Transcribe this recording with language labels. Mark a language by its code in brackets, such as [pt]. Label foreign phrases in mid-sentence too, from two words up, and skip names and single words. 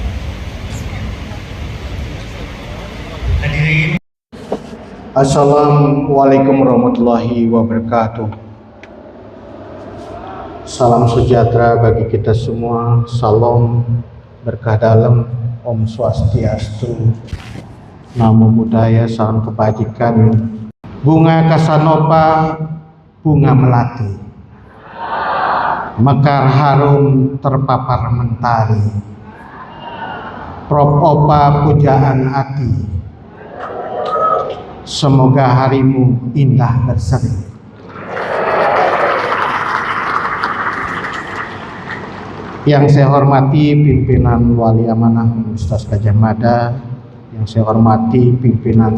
[id] Hadirin, [ar] Assalamualaikum warahmatullahi wabarakatuh. [id] Salam sejahtera bagi kita semua. Salam berkah dalam. [sa] Om Swastiastu. [pi] Namo Buddhaya. [id] Salam kebajikan. Bunga Kasanova, bunga melati, mekar harum terpapar mentari. Prop Opa pujaan hati, semoga harimu indah berseri. Yang saya hormati pimpinan Wali Amanah Universitas Gadjah Mada, yang saya hormati pimpinan